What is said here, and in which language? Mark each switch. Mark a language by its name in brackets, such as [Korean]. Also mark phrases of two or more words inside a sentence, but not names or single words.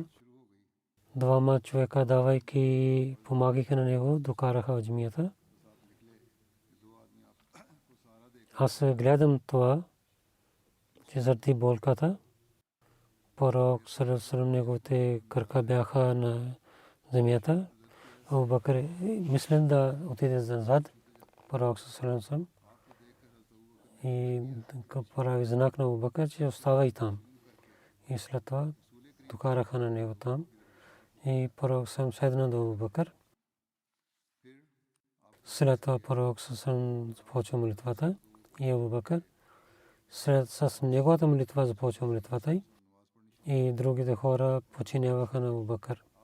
[Bulgarian] Двама човека давайки помагаха на него, докараха в джамията. Аз гледам това, че заради болката, пророк саллаллаху неговите кръка бяха на земята. Абу Бакр мислен да отиде назад, пророк саллаллаху и прави знак на Абу Бакр, че остава и там. И след това докараха на него там. И пророк седна до Абу Бакр. След това пророк започва молитвата и Абу Бакр с неговата молитва започва молитвата и другите хора починяваха на Абу Бакр.